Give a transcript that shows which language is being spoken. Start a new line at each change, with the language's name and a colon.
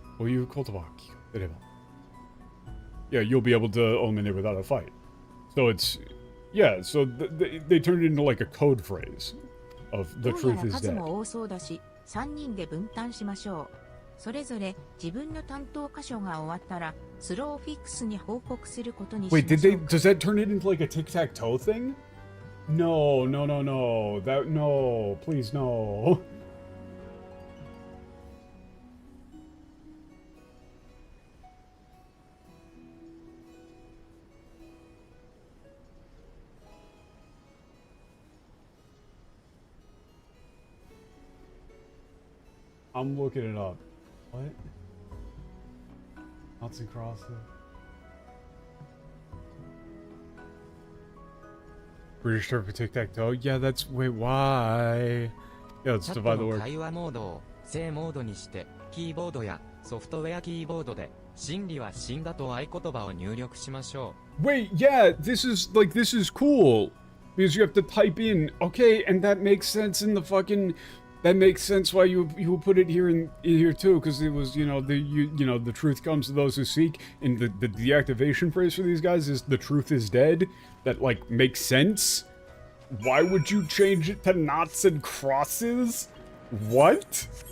English: Yeah, you'll be able to eliminate without a fight. So it's... Yeah, so they turned it into like a code phrase of the truth is dead.
Japanese: 3人で分担しましょう。それぞれ自分の担当箇所が終わったらスローフィックスに報告することにしましょう。
English: Wait, does that turn it into like a tic-tac-toe thing? No. No, please no. I'm looking it up. What? Knots and crosses. British term for tic-tac-toe? Yeah, that's... Wait, why? Yeah, let's
Japanese: チャット
English: divide the
Japanese: の
English: word.
Japanese: 会話モードを正モードにして、キーボードやソフトウェアキーボードで、真理は死んだと合言葉を入力しましょう。
English: Wait, yeah, this is cool. Because you have to type in, okay, and that makes sense in the fucking... That makes sense why you put it here in here too, because it was, the truth comes to those who seek, and the deactivation phrase for these guys is the truth is dead. That, like, makes sense. Why would you change it to knots and crosses? What?